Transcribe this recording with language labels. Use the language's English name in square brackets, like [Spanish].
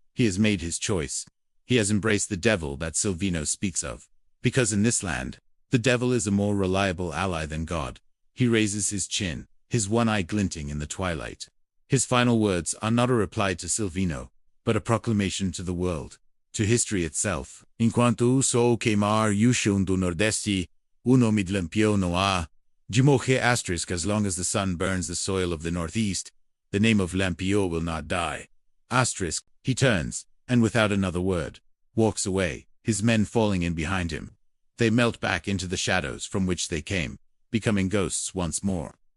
[English] He has made his choice. He has embraced the devil that Silvino speaks of. Because in this land, the devil is a more reliable ally than God. He raises his chin, his one eye glinting in the twilight. His final words are not a reply to Silvino, but a proclamation to the world, to history itself. [Portuguese] Enquanto o sol queimar o chão do Nordeste, o nome de Lampião não há de morrer. [English] Asterisk, as long as the sun burns the soil of the Northeast, the name of Lampião will not die. Asterisk, he turns, and without another word, walks away, his men falling in behind him. They melt back into the shadows from which they came, becoming ghosts once more.